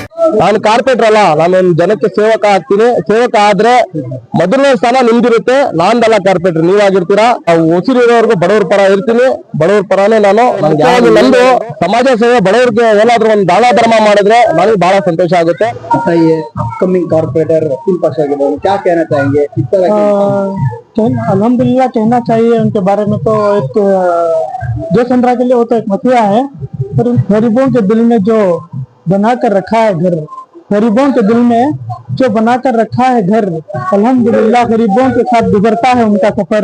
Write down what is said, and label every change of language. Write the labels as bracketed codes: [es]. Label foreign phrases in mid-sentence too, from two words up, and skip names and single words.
[kn] ನಾನು ಕಾರ್ಪೊರೇಟರ್ ಅಲ್ಲ, ನಾನು ಜನಕ್ಕೆ ಸೇವಕ ಆಗ್ತೀನಿ. ಸೇವಕ ಆದ್ರೆ ಮೊದಲನೇ ಸ್ಥಾನ ನಿಮ್ದಿರುತ್ತೆ, ನಾನ್ದಲ್ಲ ಕಾರ್ಪೊರೇಟರ್ ನೀವಾಗಿರ್ತೀರಾ. ಹೊಸೂರಿರೋರ್ಗು ಬಡವ್ರ ಪರ ಇರ್ತೀನಿ, ಬಡವ್ರ ಪರನೇ ನಾನು. ನಂದು ಸಮಾಜ ಸೇವೆ, ಬಡವ್ರಿಗೆ ಏನಾದ್ರು ಒಂದು ದಾನ ಧರ್ಮ ಮಾಡಿದ್ರೆ ನನಗೆ ಬಹಳ ಸಂತೋಷ ಆಗುತ್ತೆ। [en] upcoming corporator [hi] वसीम पाशा के बारे में क्या कहना चाहेंगे? किस तरह अल्हम्दुलिल्लाह कहना चाहिए उनके बारे में। तो एक जो चंद्रा के लिए वो तो एक मसला है, पर गरीबों के दिल में जो बनाकर रखा है घर, गरीबों के दिल में जो बनाकर रखा है घर, अल्हम्दुलिल्लाह गरीबों के साथ गुजरता है उनका सफर।